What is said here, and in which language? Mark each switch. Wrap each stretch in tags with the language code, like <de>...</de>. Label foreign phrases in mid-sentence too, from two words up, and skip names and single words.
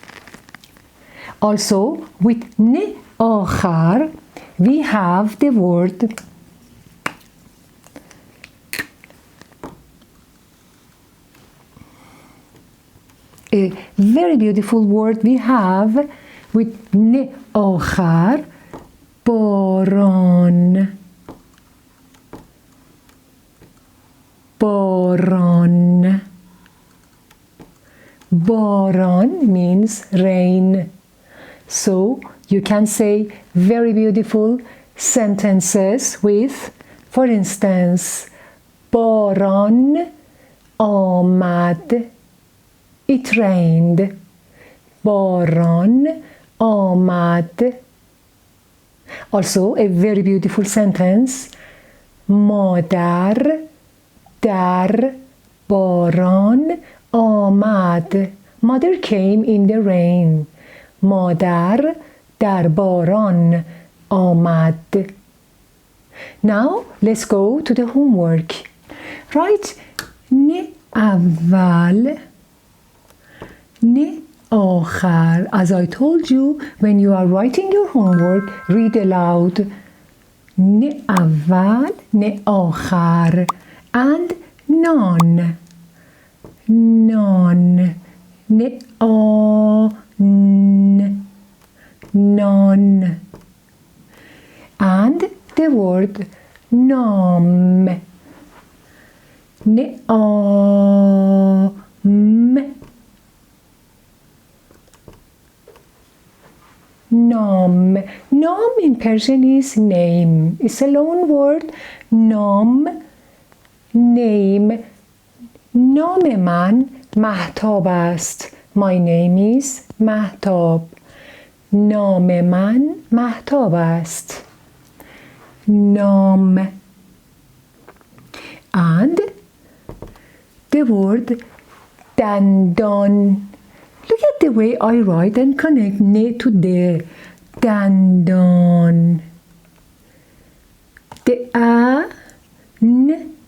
<en>Also with ne آخر we have the word a very beautiful word we have with ne آخر, باران.</en> <fa>باران.</fa> <en>باران means rain. So you can say very beautiful sentences with, for instance,</en> <fa>باران آمد.</fa> <en>It rained.</en> <fa>باران آمد.</fa> <en>Also a very beautiful sentence.</en> <fa>مادر در باران آمد.</fa> <en>Mother came in the rain.</en> <fa>مادر در باران آمد.</fa> <en>Now let's go to the homework.</en> <fa>Write نه اول, نه آخر.</fa> <en>As I told you, when you are writing your homework, read aloud.</en> <fa>نه اول, نه آخر,</fa> <en>and none. None. Ne a n, none. And the word nam. Ne a m. Nam. Nam in Persian is name. It's a long word. Nam, name.</en> <fa>نام من مهتاب است.</fa> <en>My name is مهتاب.</en> <fa>نام من مهتاب است. نام.</fa> <en>And the word دندان. Look at the way I write and connect ne to de.</en> <fa>دندان. The a, n.</fa>